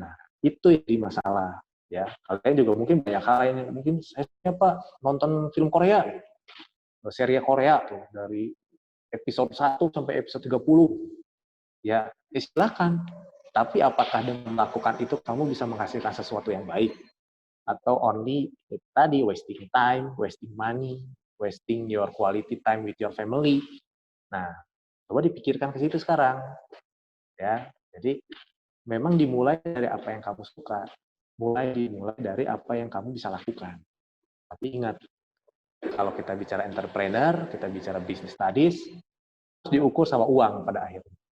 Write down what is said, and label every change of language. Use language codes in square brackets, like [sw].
[id] Nah, itu yang jadi masalah. Ya, kalian juga mungkin banyak hal yang mungkin saya Pak nonton film Korea, seri Korea tuh dari episode 1 sampai episode 30. Ya, silakan. Tapi apakah dengan melakukan itu kamu bisa menghasilkan sesuatu yang baik? [en] Atau only tadi wasting time, wasting money, wasting your quality time with your family. [id] Nah, coba dipikirkan ke situ sekarang. Ya, jadi memang dimulai dari apa yang kamu suka. Dimulai dari apa yang kamu bisa lakukan. Tapi ingat, kalau kita bicara entrepreneur, kita bicara business studies, harus diukur sama uang pada akhirnya.